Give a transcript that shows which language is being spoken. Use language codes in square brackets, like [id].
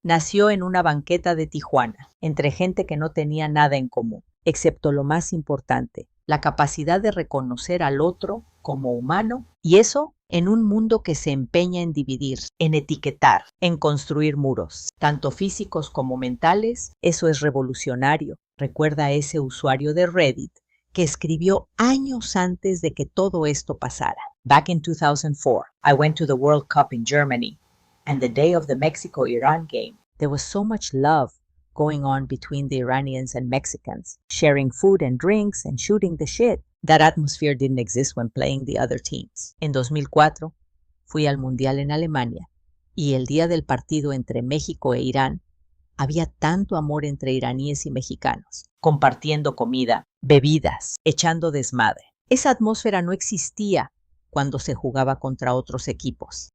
[es] Nació en una banqueta de Tijuana, entre gente que no tenía nada en común, excepto lo más importante: la capacidad de reconocer al otro como humano, y eso en un mundo que se empeña en dividir, en etiquetar, en construir muros, tanto físicos como mentales. Eso es revolucionario. Recuerda a ese usuario de Reddit que escribió años antes de que todo esto pasara. [en] Back in 2004, I went to the World Cup in Germany, and the day of the Mexico-Iran game, there was so much love going on between the Iranians and Mexicans, sharing food and drinks and shooting the shit. That atmosphere didn't exist when playing the other teams. [es] En 2004, fui al Mundial en Alemania, y el día del partido entre México e Irán, había tanto amor entre iraníes y mexicanos, compartiendo comida, bebidas, echando desmadre. Esa atmósfera no existía cuando se jugaba contra otros equipos.